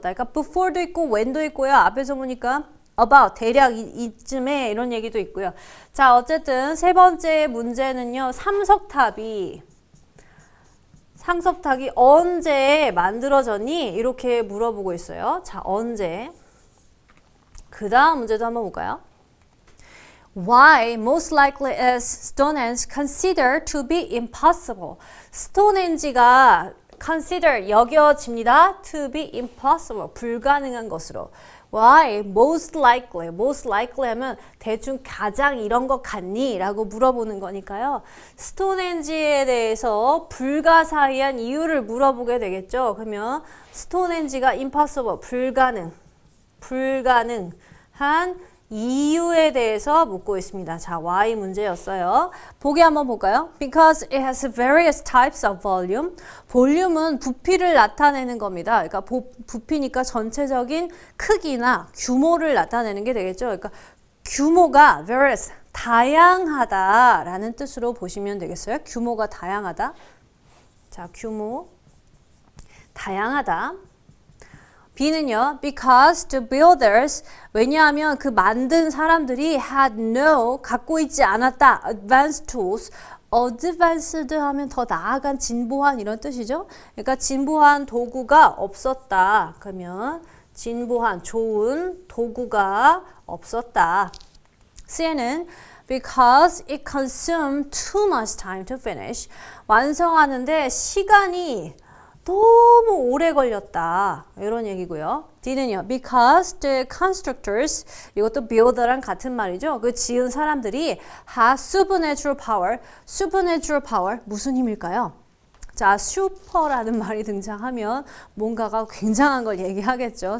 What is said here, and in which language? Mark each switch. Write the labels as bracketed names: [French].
[Korean] 그러니까 before도 있고 when도 있고요. 앞에서 보니까 about, 대략 이쯤에 이런 얘기도 있고요. 자, 어쨌든 세 번째 문제는요. 삼석탑이 언제 만들어졌니? 이렇게 물어보고 있어요. 자, 언제? 그 다음 문제도 한번 볼까요? [English] Why most likely is Stonehenge considered to be impossible? [Korean] 스톤헨지가 consider 여겨집니다. to be impossible 불가능한 것으로. Why most likely 하면 대충 가장 이런 것 같니? 라고 물어보는 거니까요. 스톤헨지에 대해서 불가사의한 이유를 물어보게 되겠죠. 그러면 스톤헨지가 impossible 불가능한 이유에 대해서 묻고 있습니다. 자, why 문제였어요. 보기 한번 볼까요? [English] Because it has various types of volume. [Korean] 볼륨은 부피를 나타내는 겁니다. 그러니까 부피니까 전체적인 크기나 규모를 나타내는 게 되겠죠. 그러니까 규모가 various, 다양하다라는 뜻으로 보시면 되겠어요. 규모가 다양하다. 자, 규모, 다양하다. B는요, [English] because the builders, [Korean] 왜냐하면 그 만든 사람들이 [English] had no, [Korean] 갖고 있지 않았다, [English] advanced tools, [Korean] advanced 하면 더 나아간, 진보한 이런 뜻이죠. 그러니까 진보한 도구가 없었다. 그러면 진보한, 좋은 도구가 없었다. [English] C는 because it consumed too much time to finish, [Korean] 완성하는데 시간이 너무 오래 걸렸다. 이런 얘기고요. D는요. [English] Because the constructors, [Korean] 이것도 builder랑 같은 말이죠. 그 지은 사람들이 [English] have supernatural power. [Korean] supernatural power 무슨 힘일까요? 자, 슈퍼라는 말이 등장하면 뭔가가 굉장한 걸 얘기하겠죠.